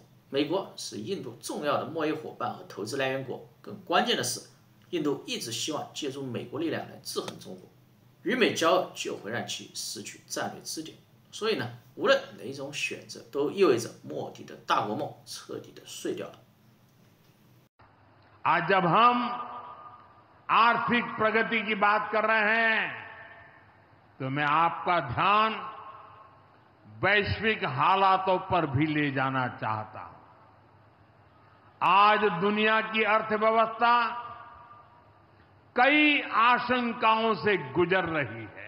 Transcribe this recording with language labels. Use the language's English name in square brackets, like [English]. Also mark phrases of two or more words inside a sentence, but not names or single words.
[Chinese] 美国是印度重要的贸易伙伴和投资来源国，更关键的是，印度一直希望借助美国力量来制衡中国。与美交恶就会让其失去战略支点，所以呢，无论哪种选择，都意味着莫迪的大国梦彻底的碎掉了。 [Hindi] आज जब हम आर्थिक प्रगति की बात कर रहे हैं, तो मैं आपका ध्यान वैश्विक हालातों पर भी ले जाना चाहता हूं। आज दुनिया की अर्थव्यवस्था कई आशंकाओं से गुजर रही है।